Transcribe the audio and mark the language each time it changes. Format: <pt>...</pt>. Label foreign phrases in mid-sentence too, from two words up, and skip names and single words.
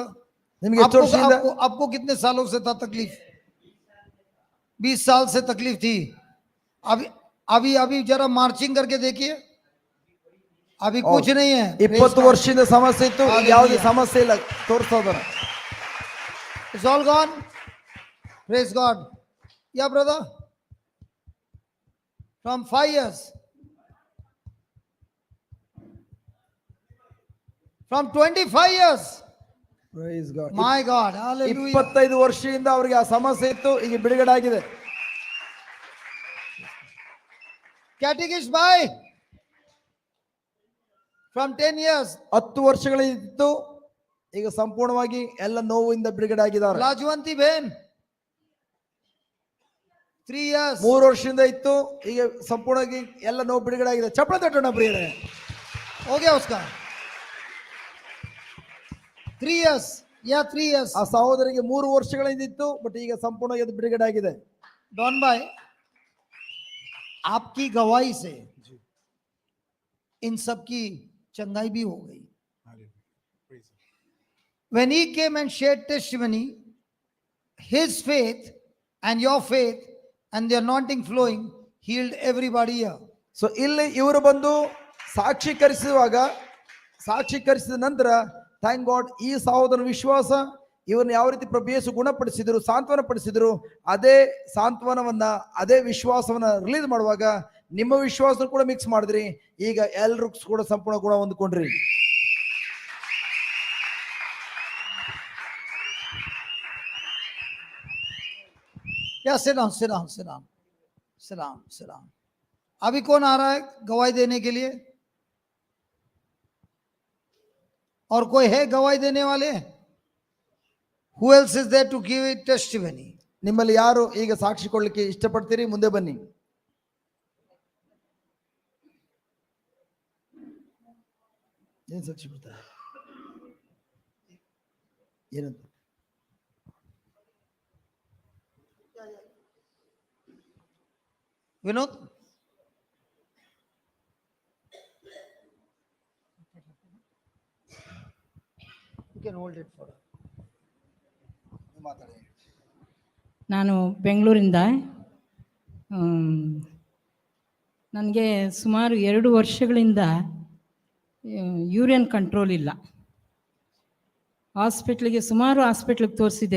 <kn>ನಿಮಗೆ ಎಷ್ಟು ವರ್ಷದಿಂದ?</kn> <hi>आपको कितने सालों से था तकलीफ? 20 साल से तकलीफ थी. अभी जरा मार्चिंग करके देखिए. अभी कुछ नहीं है.</hi> <kn>20 ವರ್ಷದಿಂದ ಸಮಸ್ಯೆ ಇತ್ತು, ಯಾವುದೇ ಸಮಸ್ಯೆ ಇಲ್ಲ, ತೋರಿಸ್ತಾ ಇದ್ದಾರೆ.</kn> <en>It's all gone. Praise God. Yeah, brother. From 5 years. From 25 years. Praise God. My God. Hallelujah.</en> <kn>25 ವರ್ಷದಿಂದ ಅವರಿಗೆ ಆ ಸಮಸ್ಯೆ ಇತ್ತು, ಈಗ ಬಿಡುಗಡೆ ಆಗಿದೆ.</kn> <en>Catechist bhai. From 10 years.</en> <kn>10 ವರ್ಷಗಳಿತ್ತು, ಈಗ ಸಂಪೂರ್ಣವಾಗಿ ಎಲ್ಲ ನೋವಿಂದ ಬಿಡುಗಡೆ ಆಗಿದ್ದಾರೆ.</kn> <hi>लाजवंती बहन 3 years</hi> <kn>3 ವರ್ಷದಿಂದ ಇತ್ತು, ಈಗ ಸಂಪೂರ್ಣವಾಗಿ ಎಲ್ಲ ನೋವು ಬಿಡುಗಡೆ ಆಗಿದೆ. ಚಪ್ಪಾಳೆ ತಟ್ಟೋಣ ಪ್ರಿಯರೇ.</kn> <hi>हो गया उसका 3 years या 3 years.</hi> <kn>ಆ ಸಹೋದರಿಗೆ 3 ವರ್ಷಗಳಿಂದ ಇತ್ತು, ಬಟ್ ಈಗ ಸಂಪೂರ್ಣವಾಗಿ ಅದು ಬಿಡುಗಡೆ ಆಗಿದೆ.</kn> <hi>डॉन भाई आपकी गवाही से इन सब की चंगाई भी हो गई.</hi> <en>When he came and shared testimony, his faith and your faith and the anointing flowing healed everybody here.</en> <kn>ಸೊ ಇಲ್ಲಿ ಇವರು ಬಂದು ಸಾಕ್ಷೀಕರಿಸಿದ ನಂತರ</kn> <en>thank God,</en> <kn>ಈ ಸಹೋದರನ ವಿಶ್ವಾಸ ಇವರನ್ನು ಯಾವ ರೀತಿ ಪ್ರಭು ಯೇಸು ಗುಣಪಡಿಸಿದ್ರು, ಸಾಂತ್ವನ ಪಡಿಸಿದ್ರು, ಅದೇ ಸಾಂತ್ವನವನ್ನ ಅದೇ ವಿಶ್ವಾಸವನ್ನ ರಿಲೀಸ್ ಮಾಡುವಾಗ ನಿಮ್ಮ ವಿಶ್ವಾಸ ಕೂಡ ಮಿಕ್ಸ್ ಮಾಡಿದ್ರಿ. ಈಗ ಎಲ್ರು ಕೂಡ ಸಂಪೂರ್ಣ ಗುಣ ಹೊಂದ್ಕೊಂಡ್ರಿ.</kn> <en>या sit down, sit down, sit down, sit down, sit down.</en> <hi>अभी कौन आ रहा है गवाही देने के लिए? और कोई है गवाही देने वाले?</hi> <en>Who else is there to give it testimony?</en> <kn>ನಿಮ್ಮಲ್ಲಿ ಯಾರು ಈಗ ಸಾಕ್ಷಿ ಕೊಡ್ಲಿಕ್ಕೆ ಇಷ್ಟಪಡ್ತೀರಿ? ಮುಂದೆ ಬನ್ನಿ. ಏನ್ ಸಾಕ್ಷಿ ಕೊಡ್ತಾರೆ? ಏನಂತ?</kn> <en>विनोद you can hold it for her.</en> <kn>ಮಾತಾಡಿ. ನಾನು ಬೆಂಗಳೂರಿಂದ ನನಗೆ ಸುಮಾರು 2 ವರ್ಷಗಳಿಂದ ಯೂರಿನ್ ಕಂಟ್ರೋಲ್ ಇಲ್ಲ. ಸುಮಾರು ಹಾಸ್ಪಿಟ್ಲಿಗೆ ತೋರಿಸಿದೆ.</kn>